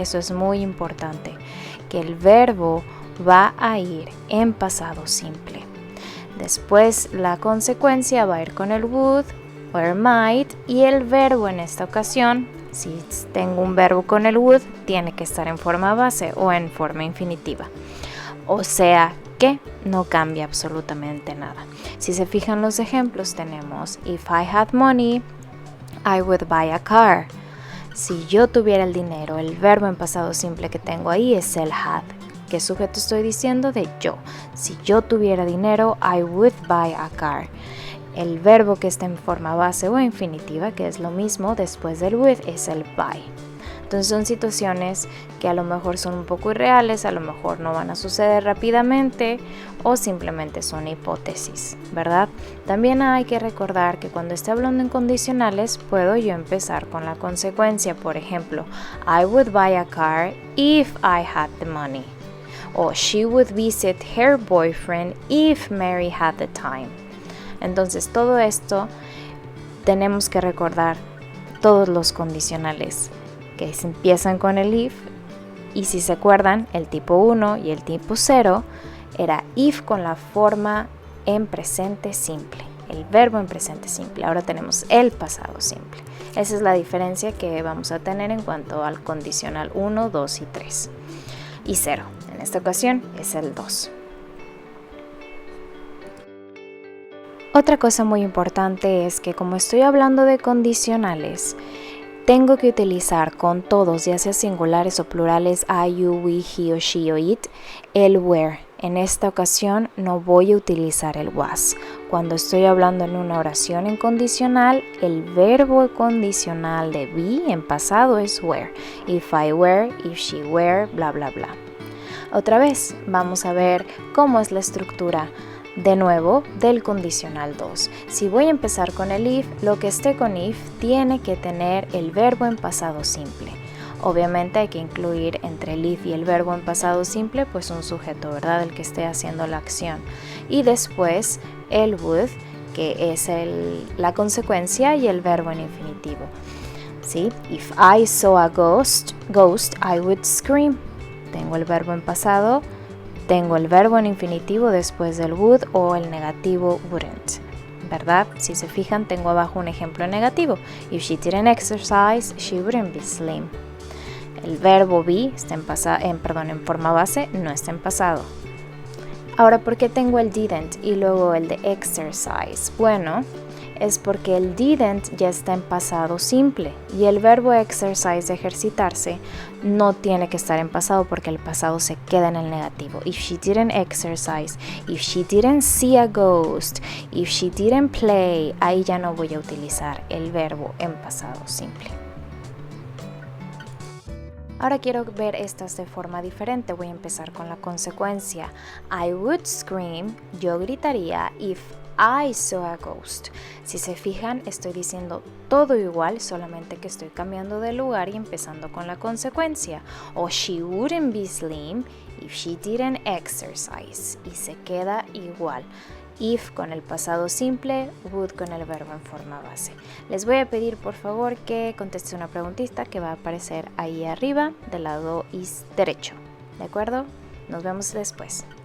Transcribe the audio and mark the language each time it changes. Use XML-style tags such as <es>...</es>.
<es>Eso es muy importante, que el verbo va a ir en pasado simple. Después la consecuencia va a ir con el would o el might, y el verbo en esta ocasión, si tengo un verbo con el would, tiene que estar en forma base o en forma infinitiva. O sea que no cambia absolutamente nada. Si se fijan los ejemplos, tenemos</es> <en>if I had money, I would buy a car.</en> <es>Si yo tuviera el dinero, el verbo en pasado simple que tengo ahí es el had. ¿Qué sujeto estoy diciendo? De yo. Si yo tuviera dinero,</es> <en>I would buy a car.</en> <es>El verbo que está en forma base o infinitiva, que es lo mismo después del with, es el buy. Entonces son situaciones que a lo mejor son un poco irreales, a lo mejor no van a suceder rápidamente o simplemente son hipótesis, ¿verdad? También hay que recordar que cuando esté hablando en condicionales puedo yo empezar con la consecuencia. Por ejemplo,</es> <en>I would buy a car if I had the money. O she would visit her boyfriend if Mary had the time.</en> <es>Entonces todo esto tenemos que recordar todos los condicionales que se empiezan con el if, y si se acuerdan, el tipo 1 y el tipo 0 era if con la forma en presente simple, el verbo en presente simple. Ahora tenemos el pasado simple. Esa es la diferencia que vamos a tener en cuanto al condicional 1, 2 y 3 y 0. En esta ocasión es el 2. Otra cosa muy importante es que como estoy hablando de condicionales, tengo que utilizar con todos, ya sea singulares o plurales, I, you, we, he o she o it, el where. En esta ocasión no voy a utilizar el was. Cuando estoy hablando en una oración en condicional, el verbo condicional de be en pasado es were.</es> <en>If I were, if she were, bla bla bla.</en> <es>Otra vez, vamos a ver cómo es la estructura de nuevo del condicional 2. Si voy a empezar con el if, lo que esté con if tiene que tener el verbo en pasado simple. Obviamente hay que incluir entre el if y el verbo en pasado simple pues un sujeto, ¿verdad? El que esté haciendo la acción. Y después el would, que es la consecuencia, y el verbo en infinitivo. ¿Sí?</es> <en>If I saw a ghost, I would scream.</en> <es>Tengo el verbo en pasado. Tengo el verbo en infinitivo después del would o el negativo wouldn't, ¿verdad? Si se fijan, tengo abajo un ejemplo negativo.</es> <en>If she didn't exercise, she wouldn't be slim.</en> <es>El verbo be está en forma base, no está en pasado. Ahora, ¿por qué tengo el didn't y luego el de exercise? Bueno, es porque el didn't ya está en pasado simple y el verbo exercise, de ejercitarse, no tiene que estar en pasado porque el pasado se queda en el negativo.</es> <en>If she didn't exercise, if she didn't see a ghost, if she didn't play,</en> <es>ahí ya no voy a utilizar el verbo en pasado simple. Ahora quiero ver estas de forma diferente. Voy a empezar con la consecuencia.</es> <en>I would scream,</en> <es>yo gritaría,</es> <en>if I saw a ghost.</en> <es>Si se fijan, estoy diciendo todo igual, solamente que estoy cambiando de lugar y empezando con la consecuencia.</es> <en>O she wouldn't be slim if she didn't exercise.</en> <es>Y se queda igual. If con el pasado simple, would con el verbo en forma base. Les voy a pedir por favor que conteste una preguntita que va a aparecer ahí arriba del lado derecho. ¿De acuerdo? Nos vemos después.</es>